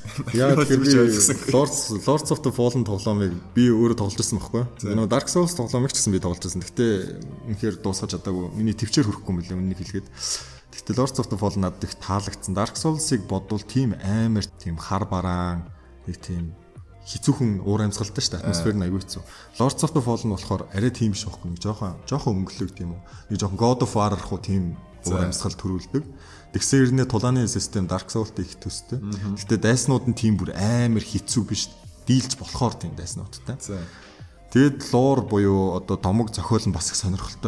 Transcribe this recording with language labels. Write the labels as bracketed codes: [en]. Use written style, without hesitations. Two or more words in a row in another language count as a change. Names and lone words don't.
[mn] Яа тэгэхээр Lords of the Fallen тоглоомыг би өөрөө тоглож ирсэн байхгүй. Энэ Dark Souls тоглоомыг ч гэсэн би тоглож ирсэн. Гэхдээ үнэхээр дуусгаж чадаагүй. Миний төвчээр хүрэхгүй юм билээ үннийг хэлгээд. Гэхдээ Lords of the Fallen надад их таалагдсан. Dark Souls-ыг бодвол тийм амар тийм хар бараан нэг тийм хизүүхэн уур амьсгалтай шүү дээ. Атмосфер нь аягүй хэцүү. Lords of the Fallen болохоор арай тийм биш байхгүй. Нэг жоохон өнгөлөг тийм үү. Нэг жоохон God of War руу тийм уур амьсгал төрүүлдэг. Тэгсэн хэрнээ тулааны систем Dark Souls-тэй их төстэй. Гэтэ дайснууд нь тийм бүр амар хэцүү биш. Дийлж болохоор тийм дайснуудтай. Тэгэд луур буюу одоо домог зохиол нь бас их сонирхолтой.